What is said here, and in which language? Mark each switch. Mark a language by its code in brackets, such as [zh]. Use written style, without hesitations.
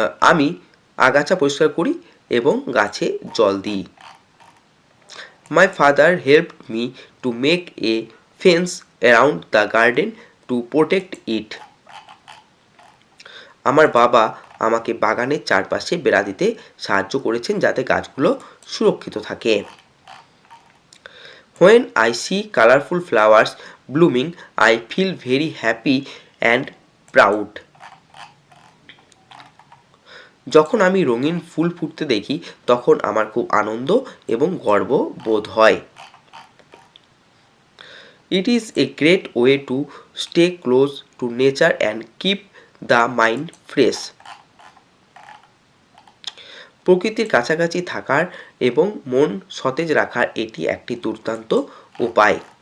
[bn] আমি আগাছা পরিষ্কার করি এবং গাছে জল দিই। [en] My father helped me to make a fence around the garden to protect it. [bn] আমার বাবা আমাকে বাগানের চারপাশে বেড়া দিতে সাহায্য করেছেন যাতে গাছগুলো সুরক্ষিত থাকে। [en] When I see colorful flowers blooming, I feel very happy and proud. [bn] যখন আমি রঙিন ফুল ফুটতে দেখি তখন আমার খুব আনন্দ এবং গর্ব বোধ হয়। [en] It is a great way to stay close to nature and keep the mind fresh. [bn] প্রকৃতির কাছাকাছি থাকার এবং মন সতেজ রাখার এটি একটি দুর্দান্ত উপায়।